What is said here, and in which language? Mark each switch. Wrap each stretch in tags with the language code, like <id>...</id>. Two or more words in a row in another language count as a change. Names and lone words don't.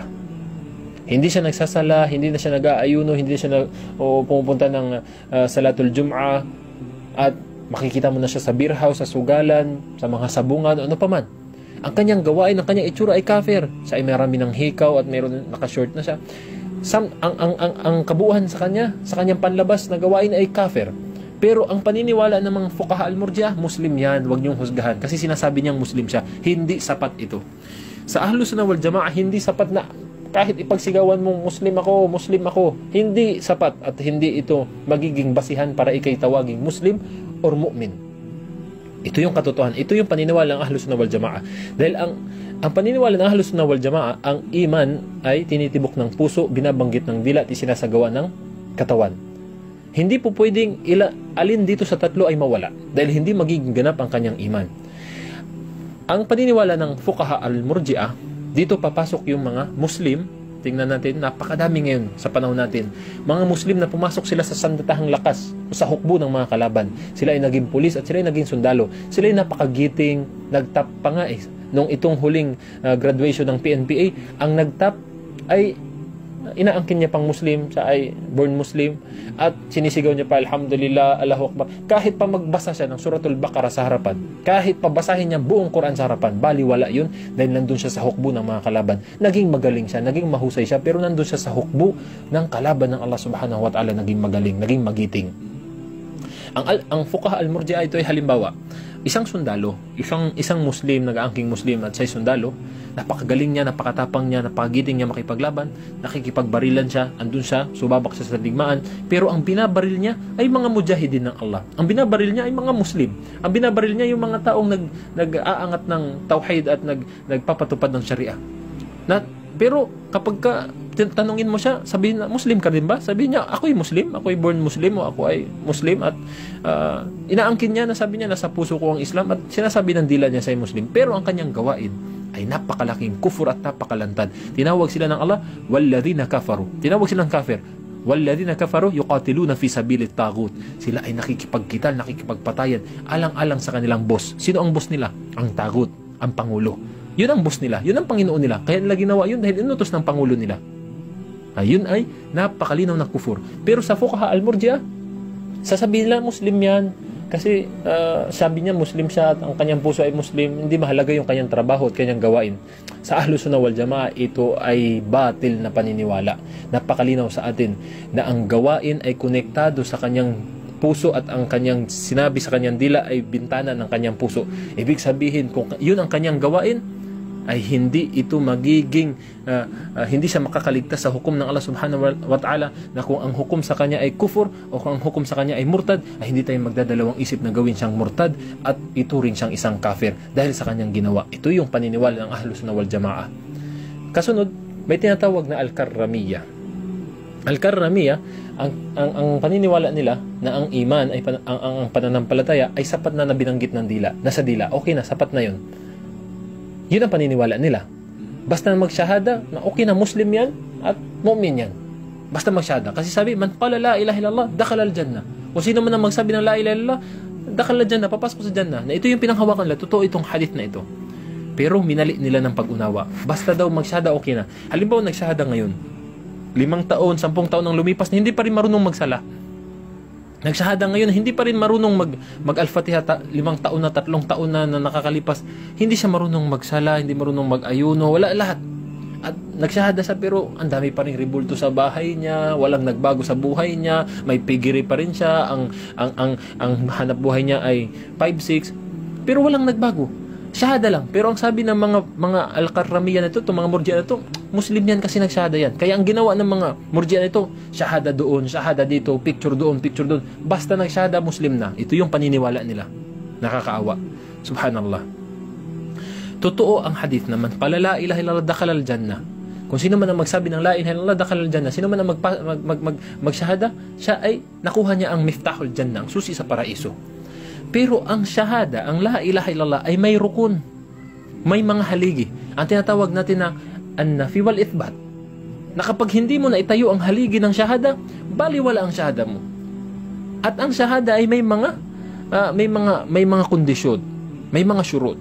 <tl>Hindi siya nagsasala, hindi na siya nag-aayuno, hindi siya pumupunta ng</tl> <ar>صلاة الجمعة,</ar> <tl>at makikita mo na siya sa beer house, sa sugalan, sa mga sabungan, ano pa man. Ang kanyang gawain, ang kanyang itsura ay kafir. Siya ay marami ng hikaw at mayroon naka-short na siya. Ang kabuuan sa kanyang panlabas na gawain ay kafir. Pero ang paniniwala ng mga</tl> <ar>فقهاء المرجئة,</ar> <tl>Muslim yan, huwag niyong husgahan. Kasi sinasabi niyang Muslim siya. Hindi sapat ito. Sa Ahlus Sunnah wal Jamaa, hindi sapat na kahit ipagsigawan mong Muslim ako, hindi sapat at hindi ito magiging basihan para ikay tawaging Muslim or mu'min. Ito yung katotohanan. Ito yung paniniwala ng Ahlus Sunnah wal Jamaa. Dahil ang paniniwala ng Ahlus Sunnah wal Jamaa, ang iman ay tinitibok ng puso, binabanggit ng dila at isinasagawa ng katawan. Hindi po pwedeng alin dito sa tatlo ay mawala dahil hindi magiging ganap ang kanyang iman. Ang paniniwala ng</tl> <ar>فقهاء المرجئة,</ar> <tl>dito papasok yung mga Muslim. Tingnan natin, napakadami ngayon sa panahon natin. Mga Muslim na pumasok sila sa sandatahang lakas o sa hukbo ng mga kalaban. Sila ay naging pulis at sila ay naging sundalo. Sila ay napakagiting, nagtap pa nga nung itong huling graduation ng PNPA, ang nagtap ay inaangkin niya pang Muslim, siya ay</tl> <en>born Muslim,</en> <tl>at sinisigaw niya pa,</tl> <ar>الحمد لله، الله أكبر.</ar> <tl>Kahit pa magbasa siya ng Suratul Baqarah sa harapan, kahit pa basahin niya buong Quran sa harapan, baliwala yun, dahil nandun siya sa hukbo ng mga kalaban. Naging magaling siya, naging mahusay siya, pero nandun siya sa hukbo ng kalaban ng Allah</tl> <ar>سبحانه وتعالى,</ar> <tl>naging magaling, naging magiting. Ang</tl> <ar>فقهاء المرجئة,</ar> <tl>ito ay halimbawa. Isang sundalo, isang Muslim, nag-aangking Muslim at siya'y sundalo, napakagaling niya, napakatapang niya, napakagiting niya makipaglaban, nakikipagbarilan siya, andun siya, subabak siya sa digmaan, pero ang binabaril niya ay mga mujahidin ng Allah. Ang binabaril niya ay mga Muslim. Ang binabaril niya yung mga taong nag-aangat ng tauhid at nagpapatupad ng sharia. Pero kapag tanungin mo siya, sabihin na, Muslim ka din ba? Sabihin niya, ako'y Muslim, ako'y</tl> <en>born Muslim,</en> <tl>o ako ay Muslim, at inaangkin niya, nasabi niya, nasa puso ko ang Islam, at sinasabi ng dila niya sa'y Muslim. Pero ang kanyang gawain ay napakalaking kufur at napakalantad. Tinawag sila ng Allah,</tl> <ar>والذين كفروا.</ar> <tl>Tinawag silang kafir.</tl> <ar>والذين كفروا يقاتلون في سبيل الطاغوت.</ar> <tl>Sila ay nakikipagkital, nakikipagpatayan alang-alang sa kanilang boss. Sino ang boss nila? Ang taghut, ang pangulo. Yun ang boss nila, yun ang Panginoon nila. Kaya nila ginawa yun dahil inutos ng pangulo nila. Ayun ay napakalinaw na kufur. Pero sa</tl> <ar>فقهاء المرجئة,</ar> <tl>sasabihin nila Muslim yan. Kasi sabi niya Muslim siya at ang kanyang puso ay Muslim, hindi mahalaga yung kanyang trabaho at kanyang gawain. Sa Ahlus Sunnah wal Jamaah, ito ay batil na paniniwala. Napakalinaw sa atin na ang gawain ay konektado sa kanyang puso at ang kanyang sinabi sa kanyang dila ay bintana ng kanyang puso. Ibig sabihin, kung yun ang kanyang gawain, ay hindi ito magiging hindi siya makakaligtas sa hukom ng Allah</tl> <ar>سبحانه وتعالى,</ar> <tl>na kung ang hukom sa kanya ay kufur o kung ang hukom sa kanya ay murtad, ay hindi tayo magdadalawang isip na gawin siyang murtad at ituring siyang isang kafir dahil sa kanyang ginawa. Ito yung paniniwala ng Ahlus Sunnah wal Jamaah. Kasunod, may tinatawag na Al-Karramiyah. Al-Karramiyah, ang paniniwala nila na ang iman ay ang pananampalataya ay sapat na binanggit ng dila, nasa dila, okay na, sapat na yun. Yun ang paniniwala nila. Basta magsyahada, na okay na, Muslim yan at mu'min yan. Basta magsyahada. Kasi sabi,</tl> <ar>من قال لا إله إلا الله دخل الجنة.</ar> <tl>Kung sino man ang magsabi ng</tl> <ar>لا إله إلا الله، دخل الجنة,</ar> <tl>papasok sa jannah. Na ito yung pinanghawakan nila. Totoo itong hadith na ito. Pero minali nila ng pag-unawa. Basta daw magsyahada, okay na. Halimbawa, nagsyahada ngayon. 5 taon, 10 taon ang lumipas, hindi pa rin marunong magsala. Nagsahada ngayon, hindi pa rin marunong mag-Al-Fatiha, 5 taon na, 3 taon na nakakalipas. Hindi siya marunong magsala, hindi marunong mag-ayuno, wala lahat. At nagsahada siya pero ang dami pa rin ribulto sa bahay niya, walang nagbago sa buhay niya, may pigiri pa rin siya, ang hanap buhay niya ay 5-6, pero walang nagbago. Shahada lang. Pero ang sabi ng mga Al-Karramiyah na ito, itong mga Murji'ah na ito, Muslim yan kasi nagshahada yan. Kaya ang ginawa ng mga Murji'ah na ito, shahada doon, shahada dito, picture doon, picture doon. Basta nagshahada, Muslim na. Ito yung paniniwala nila. Nakakaawa. Subhanallah. Totoo ang hadith naman,</tl> <ar>قال لا إله إلا الله دخل الجنة.</ar> <tl>Kung sino man ang magsabi ng</tl> <ar>لا إله إلا الله دخل الجنة,</ar> <tl>sino man ang magshahada, siya ay nakuha niya ang</tl> <ar>مفتاح الجنة,</ar> <tl>ang susi sa paraiso. Pero ang shahada, ang</tl> <ar>لا إله إلا الله</ar> <tl>ay may rukun, may mga haligi. Ang tinatawag natin na</tl> <ar>النفي والإثبات,</ar> <tl>na kapag hindi mo na itayo ang haligi ng shahada, baliwala ang shahada mo. At ang shahada ay may mga kondisyon, may mga syurut.</tl>